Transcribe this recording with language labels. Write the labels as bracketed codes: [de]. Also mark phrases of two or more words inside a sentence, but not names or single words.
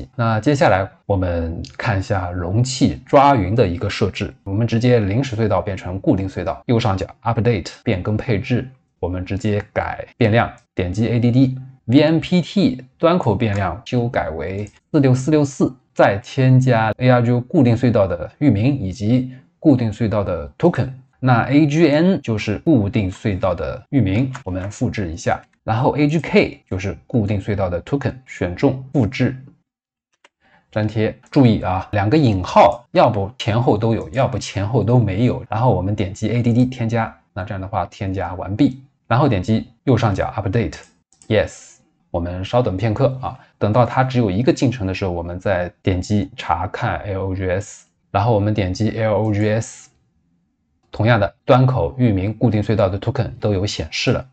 [zh] 那接下來我們看一下容器抓雲的一個設置，我們直接臨時隧道变成固定隧道，右上角 Update 變更配置，我們直接改變量，點擊 ADD。VMPT 端口變量修改為46464，再添加 ARGO 固定隧道的域名以及固定隧道的 token。那 AGN 就是固定隧道的域名，我們複製一下，然後 AGK 就是固定隧道的 token，選中複製，粘貼。注意啊，2個引號，要不前後都有，要不前後都沒有。然後我們點擊 ADD 添加，那這樣的話添加完畢，然後點擊右上角 Update，Yes。我們稍等片刻啊，等到它只有1個進程的時候，我們再點擊查看 LOGS， 然後我們點擊 LOGS， 同樣的端口、域名、固定隧道的 token 都有顯示了。